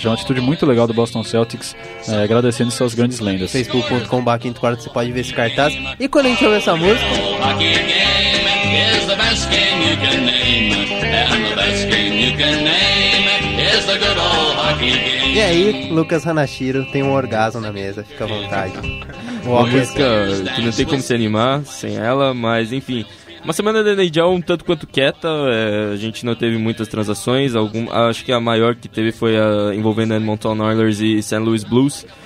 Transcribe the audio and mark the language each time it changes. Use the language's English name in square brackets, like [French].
[Portuguese] Já é uma atitude muito legal do Boston Celtics, agradecendo suas grandes lendas. facebook.com/4 você pode ver esse cartaz. E quando a gente ouve essa música... [English] Is the best game you can name, and the best game you can name is the good old hockey game. [Portuguese] E aí, Lucas Renascheiro, tem um orgasmo na mesa, fica à vontade. Uma música que não tem como se animar sem ela, mas enfim. Uma semana da NHL um tanto quanto quieta, a gente não teve muitas transações. Acho que a maior que teve foi envolvendo Edmonton Oilers e St. Louis Blues.